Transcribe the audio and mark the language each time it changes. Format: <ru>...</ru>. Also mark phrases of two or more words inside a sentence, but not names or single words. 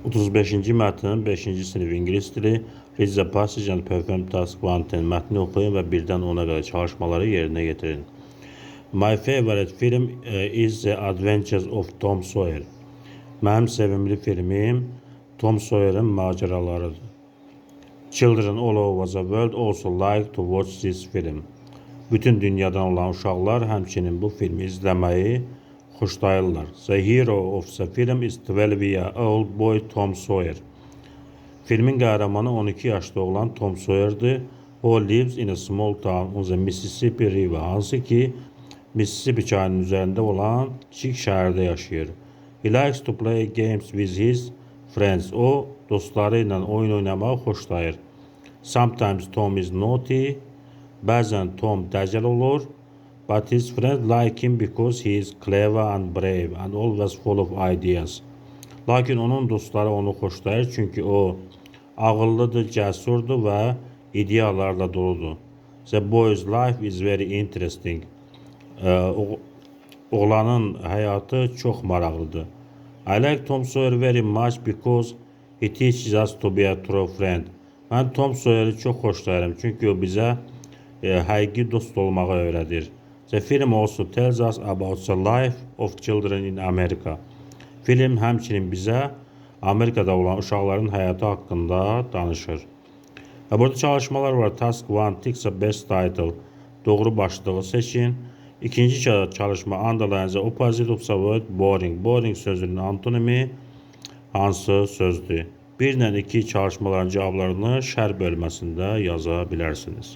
<az>35-ci mətnin 5-ci sinif ingilis dili</az> <en>Read the passage and perform task 1-10</en> <az>mətni oxuyun və 1-dən 10-a qədər çalışmaları yerinə getirin.</az> <en>My favorite film is The Adventures of Tom Sawyer.</en> <az>Mənim sevimli filmim Tom Sawyer'ın macəralarıdır.</az> <en>Children all over the world also like to watch this film.</en> <az>Bütün dünyadan olan uşaqlar həmçinin bu filmi izləməyi xoşlayırlar.</az> <en>The hero of the film is 12-year-old boy Tom Sawyer.</en> <az>Filmin qəhrəmanı 12 yaşlı olan Tom Sawyer'dır.</az> <en>O lives in a small town on the Mississippi River.</en> <az>Hansı ki Mississippi çayının üzərində olan kiçik şəhərdə yaşayır.</az> <en>He likes to play games with his friends.</en> <az>O dostları ilə oyun oynamağı xoşlayır.</az> <en>Sometimes Tom is naughty.</en> <az>Bəzən Tom dəcəl olur.</az> <en>But his friends like him because he is clever and brave and always full of ideas.</en> <az>Lakin onun dostları onu xoşlayır çünki o ağıllıdır, cəsurdur və ideyalarla doludur.</az> <en>The boy's life is very interesting.</en> <az>Oğlanın həyatı çox maraqlıdır.</az> <en>I like Tom Sawyer very much because he teaches us to be a true friend.</en> <az>Mən Tom Sawyer'i çox xoşlayırım çünki o bizə həqiqi dost olmağı öyrədir.</az> <en>The film also tells us about the life of children in America.</en> <az>Film həmçinin bizə Amerikada olan uşaqların həyatı haqqında danışır. Və burada çalışmalar var.</az> <en>Task 1, tick the best title.</en> <az>Doğru başlığı seçin. İkinci çalışma,</az> <en>underline the opposite of the word boring.</en> <az>Boring sözünün antonimi hansı sözdür? 1 ilə 2 çalışmaların cavablarını şərh bölməsində yaza bilərsiniz.</az>